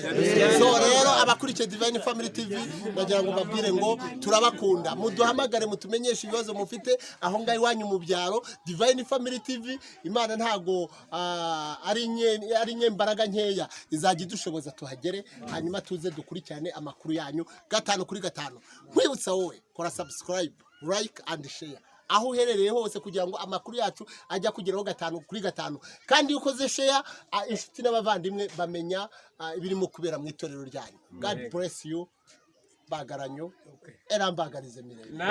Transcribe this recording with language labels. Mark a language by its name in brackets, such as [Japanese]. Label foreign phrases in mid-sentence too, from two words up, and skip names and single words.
[Kinyarwanda] So rero abakurikiye BENE Family TV bagira ngo babwire ngo turabakunda, muduhamagare mutumenyeshe ibibazo mufite aho ngaho iwanyu mu byaro. BENE Family TV Imana ntago ari nyembaraga nkeya, izajya idushoboza tuhagere hanyuma tuze dukurikirane amakuru yanyu 5 kuri 5. Nkwibutsa wowe kora subscribe, [English] like and share [Kinyarwanda] aho uherereye hose kugira ngo amakuru yacu ajya kugeraho 5 kuri 5. Kandi ukoze share inshuti n'abavandimwe bamenya ibirimo kubera mu itorero ryanyu. [English] God bless you. Bagaranyo erambagarize mirere.